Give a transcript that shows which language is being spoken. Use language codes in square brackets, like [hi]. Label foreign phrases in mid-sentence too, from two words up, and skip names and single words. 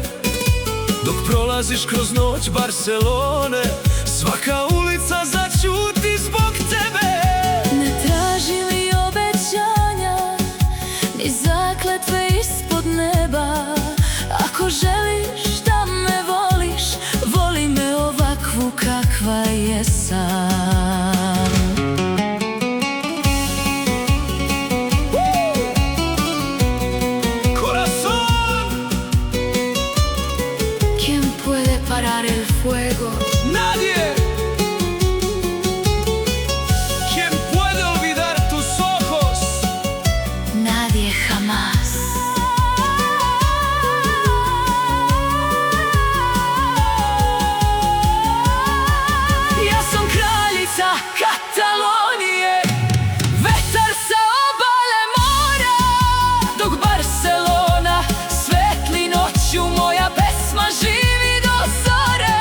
[sr] Dok prolaziš kroz noć Barcelone, svaka ulica začuti zbog tebe. Ne traži mi obećanja, ni zakletve ispod neba. Ako želiš da me voliš, voli me ovakvu kakva jesam. [es] Corazón, ¿Quién puede parar el fuego? nadie. ¿Quién puede olvidar tus ojos? Nadie jamás. [sr] Ja sam kraljica Katalonije, vetar sa obale mora. Dok Barcelona svetli noću, moja pesma živi do zore.